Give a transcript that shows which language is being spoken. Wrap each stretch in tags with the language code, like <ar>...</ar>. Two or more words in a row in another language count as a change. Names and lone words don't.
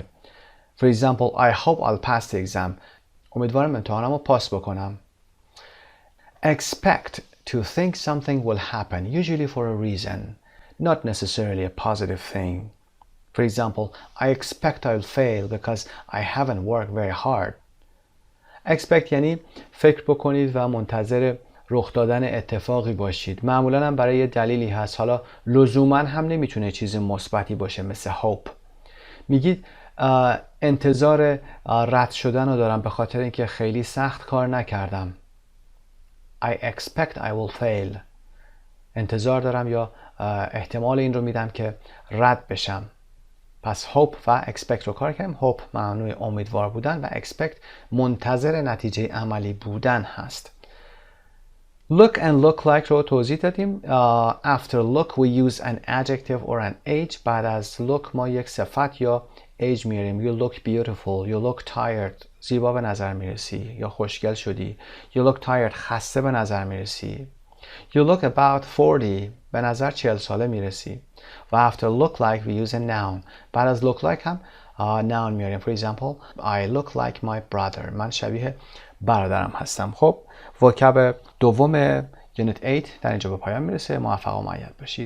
<en>For example, I hope I'll pass the exam.</en> <fa>امیدوارم امتحانم رو پاس بکنم.</fa> <en>expect to think something will happen, usually for a reason, not necessarily a positive thing. For example, I expect I'll fail because I haven't worked very hard.</en> <fa>expect یعنی فکر بکنید و منتظر رخ دادن اتفاقی باشید. معمولا هم برای یه دلیلی هست، حالا لزوما هم نمیتونه چیز مثبتی باشه مثل hope. میگید انتظار رد شدن رو دارم به خاطر اینکه خیلی سخت کار نکردم.</fa> <en>I expect I will fail.</en> <fa>انتظار دارم یا احتمال این رو میدم که رد بشم. پس hope و expect رو کار کردیم. hope معنای امیدوار بودن و expect منتظر نتیجه عملی بودن هست.</fa> <en>look and look like</en> <fa>رو توضیح دادیم.</fa> <en>after look we use an adjective or an age.</en> <fa>بعد از look ما یک صفت یا age میاریم.</fa> <en>you look beautiful, you look tired,</en> <fa>زیبا به نظر میرسی یا خوشگل شدی.</fa> <en>you look tired,</en> <fa>خسته به نظر میرسی.</fa> <en>you look about 40,</en> <fa>به نظر 40 ساله میرسی.</fa> <en>و after look like we use a noun.</en> <fa>بعد از look like هم noun میاریم.</fa> <en>for example I look like my brother,</en> <fa>من شبیه برادرم هستم. خب وکب دوم یونیت 8 در اینجا به پایان میرسه. موفق و مؤید باشید.</fa>